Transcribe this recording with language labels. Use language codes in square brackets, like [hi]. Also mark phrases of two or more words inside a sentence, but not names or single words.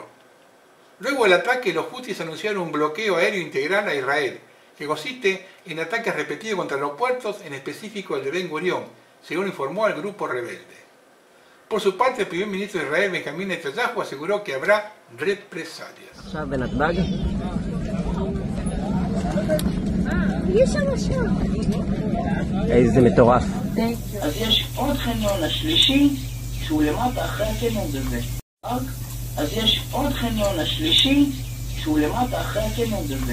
[es] Luego del ataque, los Hutis anunciaron un bloqueo aéreo integral a Israel, que consiste en ataques repetidos contra aeropuertos, en específico el de Ben Gurión, según informó el grupo rebelde. Por su parte, el primer ministro de Israel, Benjamín Netanyahu, aseguró que habrá represalias. [he] איזה מטורף. אז יש עוד חניון השלישי שהוא למטה אחרי הקניון הזה. אז יש עוד חניון השלישי שהוא למטה אחרי הקניון הזה.